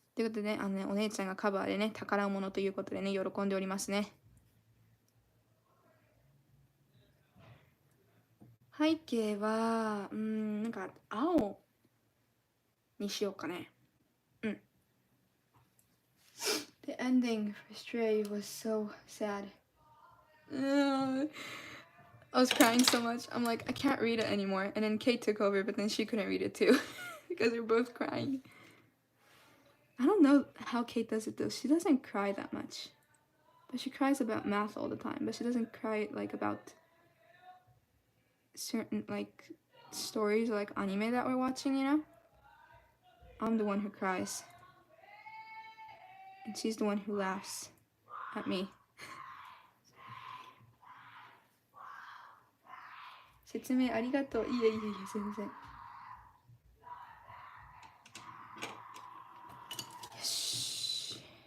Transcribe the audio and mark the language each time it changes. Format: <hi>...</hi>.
<ja>ということでね、お姉ちゃんがカバーでね、宝物ということでね、喜んでおりますね。背景は、なんか青にしようかね。</ja> <en>The ending for Stray was so sad. I was crying so much. I'm like, I can't read it anymore. And then Kate took over, but then she couldn't read it too because they're both crying. I don't know how Kate does it though. She doesn't cry that much. But she cries about math all the time. But she doesn't cry like about certain like stories or like anime that we're watching, you know? I'm the one who cries. And she's the one who laughs at me.</en> <ja>説明ありがとう。いえいえいえ、すいません。よし。</ja>